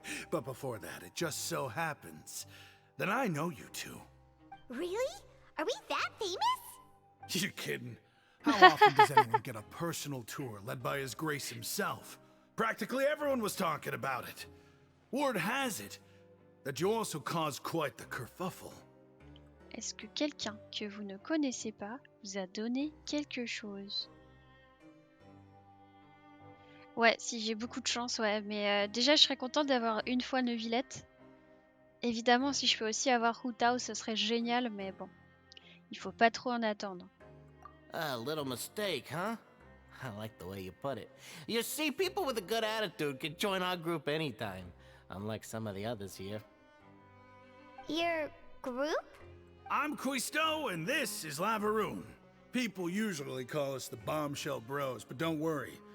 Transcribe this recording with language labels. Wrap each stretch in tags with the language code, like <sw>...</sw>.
<en>But before that, it just so happens that I know you two. Really? Are we that famous? You're kidding. How often does anyone get a personal tour led by His Grace himself? Practically everyone was talking about it. Word has it that you also caused quite the kerfuffle.</en> <fr>Est-ce que quelqu'un que vous ne connaissez pas vous a donné quelque chose? Ouais, si j'ai beaucoup de chance, ouais. Mais déjà, je serais contente d'avoir une fois Neuvillette. Évidemment, si je peux aussi avoir Hutao, ce serait génial, mais bon. Il faut pas trop en attendre.</fr> <en>A little mistake, huh? I like the way you put it. You see, people with a good attitude can join our group anytime, unlike some of the others here. Your group? I'm Quisto, and this is Lavaroon. People usually call us the Bombshell Bros, but don't worry.</en>